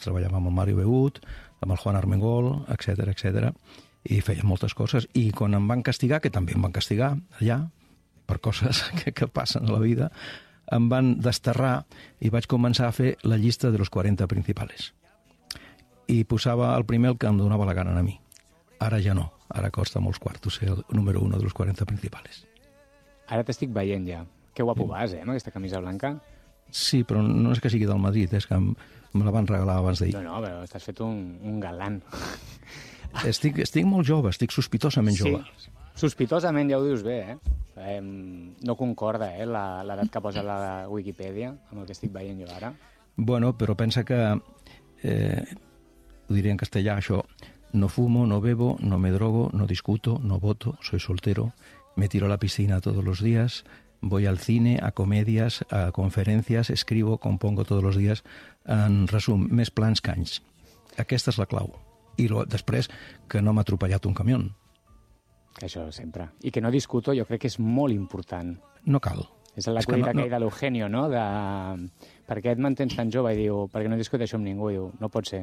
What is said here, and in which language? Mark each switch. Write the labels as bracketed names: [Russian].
[Catalan] Treballava amb el Mario Beut, amb el Juan Armengol, etc, etc. I feia moltes coses. I quan em van castigar, que també em van castigar allà, per coses que passen a la vida, em van desterrar i vaig començar a fer la llista de los 40 principales. I posava el primer el que em donava la gana a mi. Ara ja no. Ara costa molts quartos ser el número 1 de los 40 principales. Ara t'estic veient ja. Que guapo vas, amb aquesta camisa blanca. Sí, però no és que sigui del Madrid, és que me la van regalar abans d'ahir. No, però t'has fet un galant. Estic molt jove, estic sospitosament jove. Sí, sospitosament, ja ho dius bé, no concorda l'edat que posa la Wikipedia amb el que estic veient jo ara. Bueno, però pensa que, ho diré en castellà, això, [Spanish] no fumo, no bebo, no me drogo, no discuto, no voto, soy soltero, me tiro a la piscina todos los días, voy al cine, a comedias, a conferencias, escribo, compongo todos los días. [Catalan] En resum, més plans que anys. Aquesta és la clau. I després, que no m'ha atropellat un camión. Això sempre. I que no discuto, jo crec que és molt important. No cal. És la cuita que hi ha de l'Eugenio, no? De... Per què et mantens tan jove? I diu, perquè no discuteixo amb ningú. I diu, no pot ser.